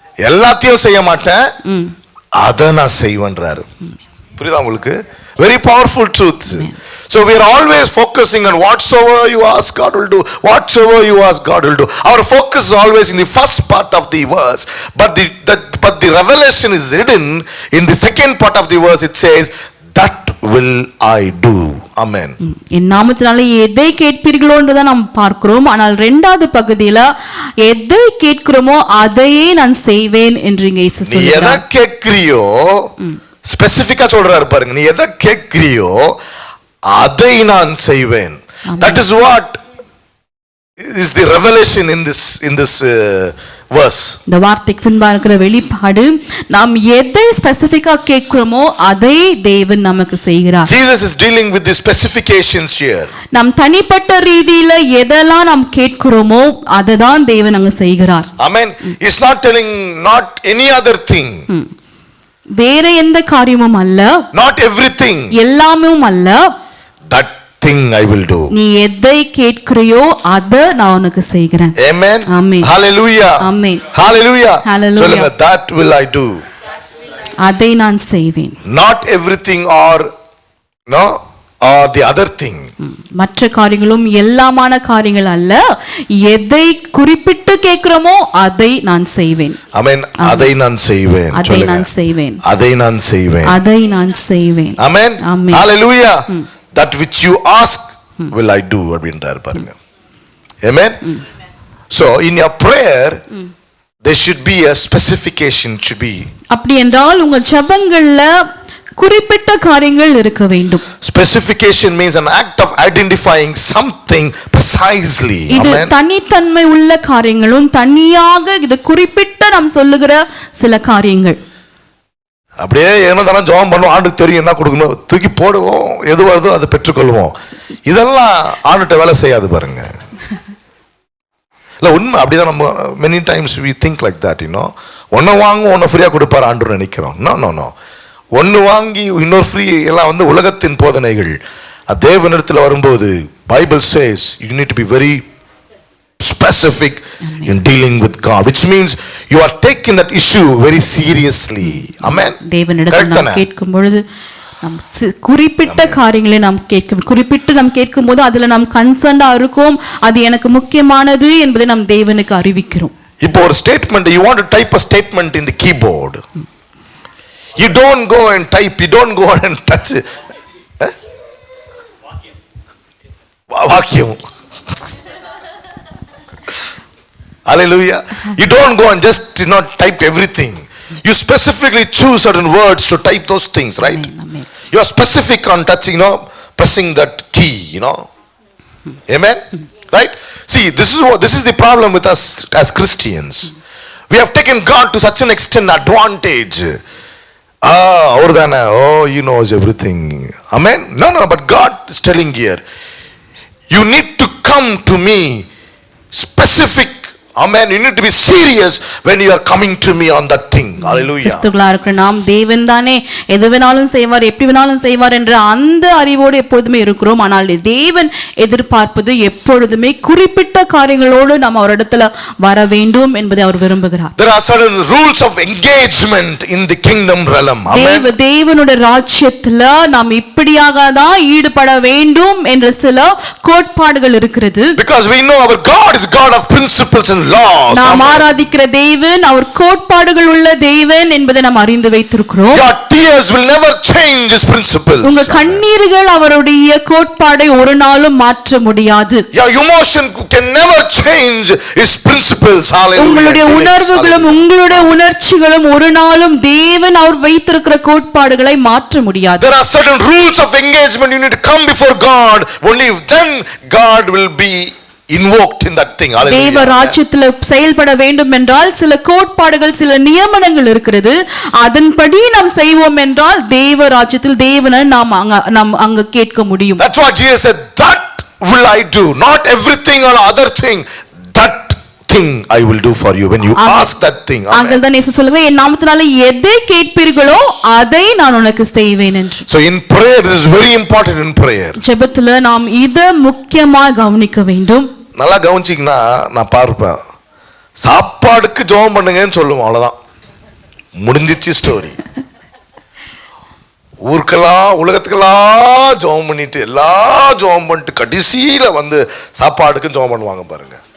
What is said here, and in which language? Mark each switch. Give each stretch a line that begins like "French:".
Tamil: எல்லாத்தையும் செய்ய மாட்டேன், அதை நான் செய்வேன்றாரு. புரியுதா உங்களுக்கு?
English: Very powerful truth. So we are always focusing on whatsoever you ask God will do, whatsoever you ask God will do. Our focus is always in the first part of the verse, but the revelation is hidden in the second part of the verse. It says, that will I do. Amen.
Tamil: என் நாமத்தினால எதை கேட்பீர்களோன்றதை நாம் பார்க்கிறோம். ஆனால் இரண்டாவது பகுதியில எதை கேட்கிறோமோ அதையே நான் செய்வேன் என்று இங்கே இயேசு சொல்றார். நீ எதை கேட்கிறியோ ஸ்பெசிபிக்கா சொல்றாரு பாருங்க. நீ எதை கேட்கிறியோ அதை நான் செய்வேன்.
English: That is what is the revelation in this verse.
Tamil: இந்த வார்த்தைக்கு பின்பாக இருக்கிற வெளிப்பாடு, நாம் எதை ஸ்பெசிபிக்கா கேட்கிறோமோ அதை தேவன் நமக்கு செய்கிறார்.
English: Jesus is dealing with the specifications here.
Tamil: நாம் தனிப்பட்ட ரீதியில எதெல்லாம் நாம் கேட்கிறோமோ அதை தான் தேவன் அங்க செய்கிறார்.
English: Amen. He's not telling not any other thing.
Tamil: வேற எந்த காரியமும் அல்ல.
English: Not everything.
Tamil: எல்லாமும் அல்ல.
English: That thing I will do.
Tamil: நீ எதை கேட்கிறியோ அதை நான் உனக்கு செய்கிறேன்.
English: Amen. Amen. Hallelujah. Amen. Hallelujah. Hallelujah.
Tamil: சொல்லுங்க,
English: that will I do.
Tamil: அதை நான் செய்வேன்.
English: Not everything or no or the other thing.
Tamil: மற்ற காரியங்களும் எல்லாமான காரியங்கள் அல்ல. எதை குறிப்பிட்டு கேட்கிறோமோ அதை நான் செய்வேன்.
English: Amen.
Tamil: அதை நான் செய்வேன். அதை நான் செய்வேன். அதை நான் செய்வேன். அதை நான் செய்வேன்.
English: Amen. Amen. Hallelujah. That which you ask will I do
Tamil: அப்படின்றார் பாருங்க.
English: Amen. So in your prayer there should be a specification, should be.
Tamil: அப்படி என்றால் உங்கள் ஜெபங்கள்ல குறிப்பிட்ட காரியங்கள் இருக்க வேண்டும்.
English: Specification means an act of identifying something precisely.
Tamil: இது தனித்தன்மை உள்ள காரியங்களும் தனியாக இது குறிப்பிட்ட நாம் சொல்லுகிற சில காரியங்கள். அப்படியே என்ன தானே ஜெபம் பண்ணுவோம், ஆண்டுக்கு தெரியும் என்ன கொடுக்கணும், தூக்கி போடுவோம், எது வருதோ அதை பெற்றுக்கொள்வோம். இதெல்லாம் ஆண்டுகிட்ட வேலை செய்யாது பாருங்க. இல்லை உண்மை அப்படிதான். நம்ம
English: Many times we think like that.
Tamil: ஒன்று வாங்க ஒன்று ஃப்ரீயாக கொடுப்பார் ஆண்டு நினைக்கிறோம். நோ ஒன்று வாங்கி இன்னொரு ஃப்ரீ எல்லாம் உலகத்தின் போதனைகள். தேவனிடத்தில் வரும்போது
English: Bible says you need to be very specific in dealing with God, which means you are taking that issue very seriously. Amen.
Tamil: தேவனிடத்தில் நாம் கேட்கும் பொழுது நாம் குறிப்பிட்ட காரியங்களை நாம் கேட்கும் போது அதுல நாம் கன்சர்ன்டா இருக்கோம், அது எனக்கு முக்கியமானது என்பதை நாம் தேவனுக்கு அறிவிக்கிறோம். இப்போ ஒரு statement,
English: you want to type a statement in the keyboard, you don't go and type, you don't go and touch வாக்கியம். Hallelujah. You don't go and just type everything. You specifically choose certain words to type those things, right? Amen. You are specific on touching, pressing that key, Amen. Right? See, this is the problem with us as Christians. We have taken God to such an extent advantage. He knows everything. Amen. No, but God is telling here, you need to come to me specific. Amen. You need to be serious when you are coming to me on that thing. Hallelujah.
Tamil: கிறிஸ்துவுக்குள்ளா இருக்கிற நாம் தேவன் தானே எது வேணாலும் செய்வார், எப்படி வேணாலும் செய்வார் என்ற அந்த அறிவோடு எப்பொழுதுமே இருக்கிறோம். ஆனால் தேவன் எதிர்பார்ப்பது எப்பொழுதுமே குறிப்பிட்ட காரியங்களோடு நாம் அவரிடத்துல வர வேண்டும் என்பதை அவர் விரும்புகிறார்.
English: There are certain rules of engagement in the kingdom realm. Amen.
Tamil: தேவனுடைய ராஜ்யத்துல நாம் இப்படியாக தான் ஈடுபட வேண்டும் என்ற சில கோட்பாடுகள் இருக்கிறது.
English: Because we know our God is God of principles and laws.
Tamil: நாம் ஆராதிக்கிற தேவன் அவர் கோட்பாடுகள் உள்ள தேவன் என்பதை நாம் அறிந்து வைத்திருக்கிறோம்.
English: Your tears will never change his principles.
Tamil: உங்க கண்ணீர்கள் அவருடைய கோட்பாடை ஒரு நாளும் மாற்ற முடியாது.
English: Your emotion can never change his principles. Hallelujah.
Tamil: உங்களுடைய உணர்வுகளும் உங்களுடைய உணர்ச்சிகளும் ஒரு நாளும் தேவன் அவர் வைத்திருக்கிற கோட்பாடுகளை மாற்ற முடியாது.
English: There are certain rules of engagement. You need to come before God. Only then God will be invoked in that thing. Hallelujah.
Tamil: தேவ ராஜ்யத்தில் செயல்பட வேண்டும் என்றால் சில கோட்பாடுகள் சில நியமனங்கள் இருக்கிறது. அதன்படி நாம் செய்வோம் என்றால் தேவ ராஜ்யத்தில் தேவனை நாம் அங்க கேட்க முடியும்.
English: That's what Jesus said, that will I do, not everything or other thing, that thing I will do for you when you ask that thing.
Tamil: ஆகவே இயேசு சொல்லுவே என் நாமத்தினாலே எதை கேட்பீர்களோ அதை நான் உனக்கு செய்வேன் என்று.
English: So in prayer, this is very important in prayer.
Tamil: ஜெபத்துல நாம் இத முக்கியமா கவனிக்க வேண்டும். நல்லா கவனிச்சிங்கன்னா நான் பார்ப்பேன், சாப்பாடுக்கு ஜெபம் பண்ணுங்கன்னு சொல்லுவோம், அவ்வளவுதான், முடிஞ்சிச்சு ஸ்டோரி. ஊருக்கெல்லாம் உலகத்துக்கெல்லாம் ஜெபம் பண்ணிட்டு எல்லாம் ஜெபம் பண்ணிட்டு கடைசியில சாப்பாடுக்கு ஜெபம் பண்ணுவாங்க பாருங்க.